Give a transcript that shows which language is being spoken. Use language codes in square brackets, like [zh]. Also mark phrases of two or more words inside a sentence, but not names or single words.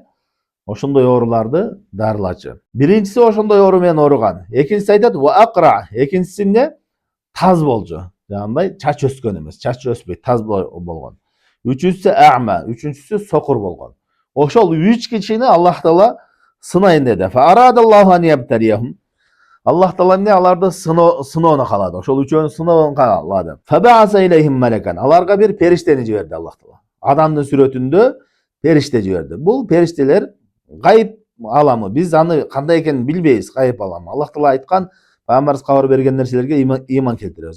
[ky] Ошондой ооруларды дарылачу. Биринчиси ошондой оору менен ооруган. Экинчиси айтат [ar] والأقرع. [ky] Экинчиси эмне? Таз болчу. Жагандай чач өскөн эмес, чач өспөйт, таз болгон. Үчүнчүсү а'ма, үчүнчүсү сокур болгон. Ошол 3 кишини Аллах Таала сынайын деди. [ar] فأراد الله أن يبتليهم. [ky] Аллах Таала эмне? Аларды сыноону каалады. Ошол үчөөнү сыноону каалады. [ar] فبعث إليهم ملكا. [ky] Аларга бир периштени жиберди Аллах Таала. Адамдын сүрөтүндө периште жиберди. Бул периштелер гайып аламы. Биз аны кандай экенин билбейбиз, гайып аламы. Аллах Таала айткан, пайгамбарыбыз кабар берген нерселерге ыйман келтиребиз.